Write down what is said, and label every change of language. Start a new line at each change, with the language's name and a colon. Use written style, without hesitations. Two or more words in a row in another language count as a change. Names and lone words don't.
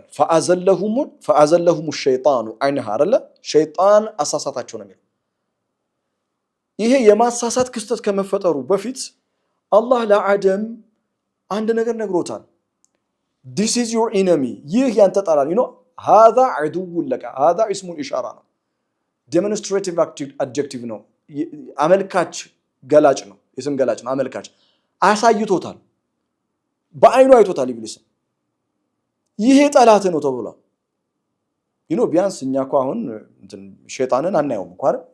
Arabic: فأزلهما الشيطان عنها አይደለ?
Amharic: ሸይጣን አሳሳታቸው ነው የሚለው። ይሄ የማሳሳት ክስተት ከመፈጠሩ በፊት አላህ ለአደም አንድ ነገር ነግሮታል።
English: this is your enemy
Amharic: ይህ ያንተ ጠላት ነው።
Arabic: هذا عدو لك هذا اسم الإشارة
Amharic: ነው።
English: demonstrative adjective
Amharic: ነው። አመልካች ገላጭ ነው። የስም ገላጭ ነው። አመልካች አሳይቶታል። በአይኑ አይቶታል ኢብሊስ ይሄ ጠላት ነው ተብሏል። ቢያንስ እኛ እኮ አሁን ሸይጣንን አናየውም እኮ አይደል?